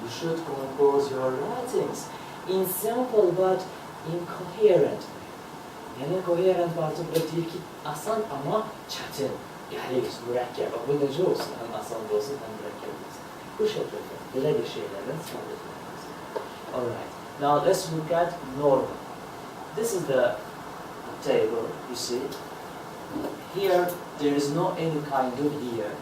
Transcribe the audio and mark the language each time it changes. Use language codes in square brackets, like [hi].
[en] You should compose your writings in simple but incoherent. [az] Yəni, coherent artıq burada deyir ki, asan amma çətin. Yəni, mürəkkəb. Bu necə olsun? Həm asan da olsun, həm mürəkkəb olsun. Bu şəkildə, belə bir şeylərdən istifadə etmək lazım. [en] Alright. Now, let's look at normal. This is the table, you see. Here, there is no any kind of year.